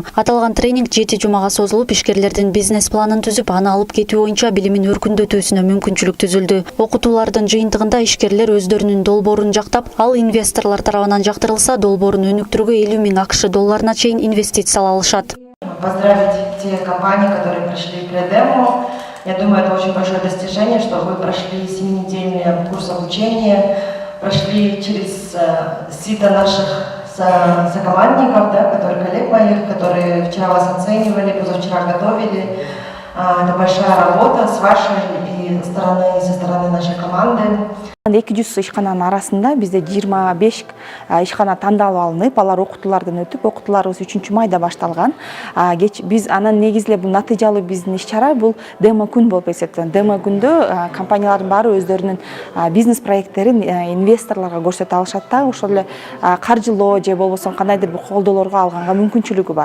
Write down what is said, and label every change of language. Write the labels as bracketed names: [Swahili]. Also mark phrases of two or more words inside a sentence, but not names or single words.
[Kyrgyz] Аталган тренинг 7 жумага созулуп, ишкерлердин бизнес планын түзүп, аны алып кетүү боюнча билимин өркүндөтүүсүнө мүмкүнчүлүк түзүлдү. Окутуулардын жыйынтыгында ишкерлер өздөрүнүн долбоорун жактап, ал инвесторлор тарабынан жактырылса, долбоорун өнүктүрүүгө 50 000 акш долларына чейин инвестициялай алышат. [Russian] Поздравить те компании, которые прошли преддемо. Я думаю, это очень большое достижение, что вы прошли 7-недельный курс обучения, прошли через сито наших сокомандников, да, которые коллег моих, которые вчера вас оценивали, позавчера готовили. Это большая работа с вашей и со стороны нашей команды. [Kyrgyz] 200 ишкананын арасында бизде 25 ишкана тандалып алынып, алар окутуулардан өтүп, окутууларыбыз 3-майда башталган. Биз анан негизлеп бул натыйжалуу биздин иш-чара бул демо күн болуп эсептелет. Демо күндө компаниялардын баары өздөрүнүн бизнес проекттерин инвесторлорго көрсөтө алышат да, ошол эле каржылоо же болбосо кандайдыр бир колдоолорго алганга мүмкүнчүлүгү бар.